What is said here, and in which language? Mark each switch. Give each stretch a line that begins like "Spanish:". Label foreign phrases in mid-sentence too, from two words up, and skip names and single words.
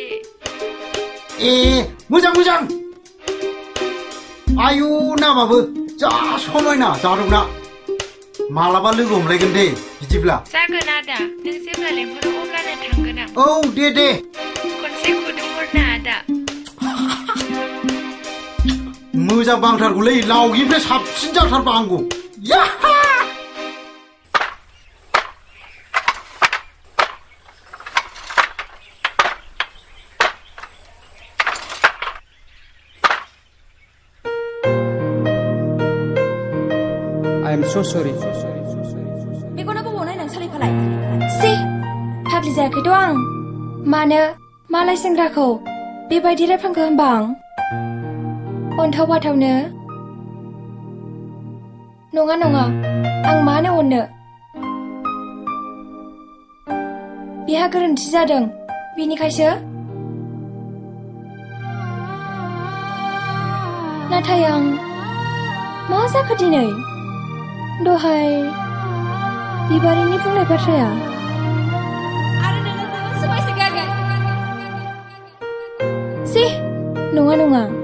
Bodo: ए मोजां मोजां आयु नामाबो जा समायना जारौना मालाबा लोगो हमलायगोन दे बिदिब्ला जागोन आदा नों जेब्ला लेंहरो अब्लानो थांगोन आं औ दे खनसे ना आदा मोजां बांथारगौलै लावगिनिफ्राय साबसिन जाथारबांगौ याहा
English: I am so sorry.
Bodo: मेगना बबाव नायनानै सालायफालाय सि फाग्लि जायाखैथ' आं मानो मालाय सेंग्राखौ बेबायदि रायफ्रांखो होनबा आं अनथाव बाथावनो नङा नङा आं मानो अननो बिहा गोरोन्थि जादों बिनिखायसो नाथाय आं मा जाखो दिनै दहाय बिबारिनि बुंनाय बाथ्राया आरो नोङो जोबोद समायसोगारगोन सि नङा नङा